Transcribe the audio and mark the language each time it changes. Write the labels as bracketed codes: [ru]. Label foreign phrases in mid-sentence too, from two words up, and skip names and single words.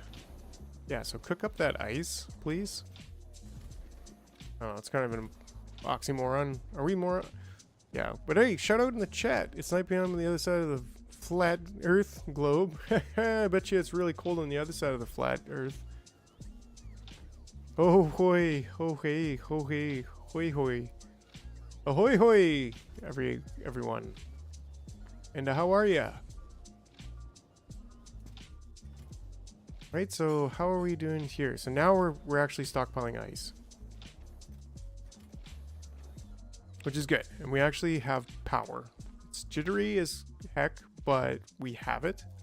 [en] Yeah, so cook up that ice, please. Oh, it's kind of an oxymoron. Are we more... Yeah, but hey, shout out in the chat. It's 9 p.m. on the other side of the flat earth globe. I bet you it's really cold on the other side of the flat earth. Oh hoy, ho hey, ho hey, hoy hoy. Ahoy hoy, everyone. And how are ya? Right, so how are we doing here? So now we're actually stockpiling ice. Which is good. And we actually have power. It's jittery as heck, but we have it.